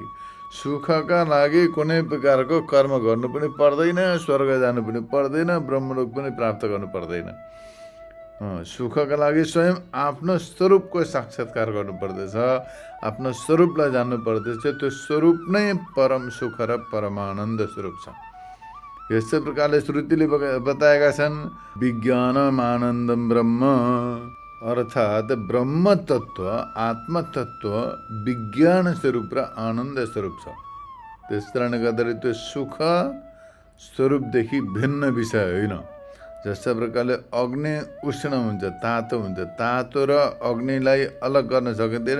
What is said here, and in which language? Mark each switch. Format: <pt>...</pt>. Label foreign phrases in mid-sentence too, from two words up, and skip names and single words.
<ne>सुखका लागि कुनै प्रकारको कर्म गर्नु पनि पर्दैन, स्वर्ग जानु पनि पर्दैन, ब्रह्मलोक पनि प्राप्त गर्नु पर्दैन। सुखका लागि स्वयं आफ्नो स्वरूपको साक्षात्कार गर्नुपर्दछ, आफ्नो स्वरूपलाई जान्नु पर्दछ। त्यो स्वरूप नै परम सुख र परमानन्द स्वरूप छ। यस्तै प्रकारले श्रुतिले बताएका छन्,</ne> <sa>विज्ञानम आनन्दम ब्रह्म,</sa> <ne>अर्थात् ब्रह्म तत्त्व, आत्म तत्त्व विज्ञान स्वरूप र आनन्द स्वरूप छ। त्यस कारणले गर्दाखेरि त्यो सुख स्वरूपदेखि भिन्न विषय होइन। जस्तो प्रकारले अग्नि उष्ण हुन्छ, तातो हुन्छ, तातो र अग्निलाई अलग गर्न सकिँदैन।</ne>